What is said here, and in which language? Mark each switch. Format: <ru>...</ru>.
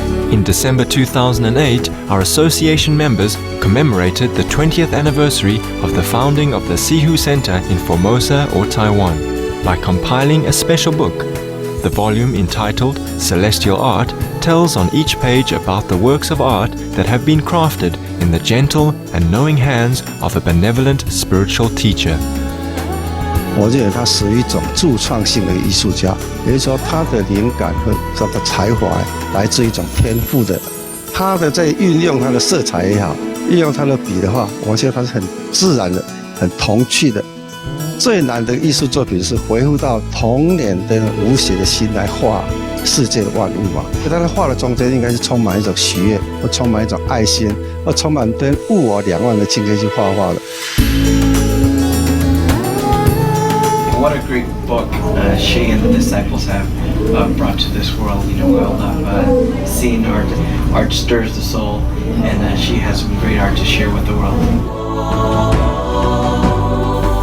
<en>In December 2008, our association members commemorated the 20th anniversary of the founding of the Sihu Center in Formosa or Taiwan by compiling a special book. The volume entitled Celestial Art tells on each page about the works of art that have been crafted in the gentle and knowing hands of a benevolent spiritual teacher.</en> <zh>我认为他是一种自创性的艺术家，也就是说，他的灵感和他的才华来自一种天赋的。他的在运用他的色彩也好，运用他的笔的话，我觉得他是很自然的、很童趣的。最难的艺术作品是回复到童年的无邪的心来画世界的万物嘛。他在画的中间应该是充满一种喜悦，或充满一种爱心，或充满跟物我两忘的境界去画画的。</zh> <en>What a great book she and the disciples have brought to this world. You know, we all love seeing art. Art stirs the soul, and she has some great art to share with the world.</en>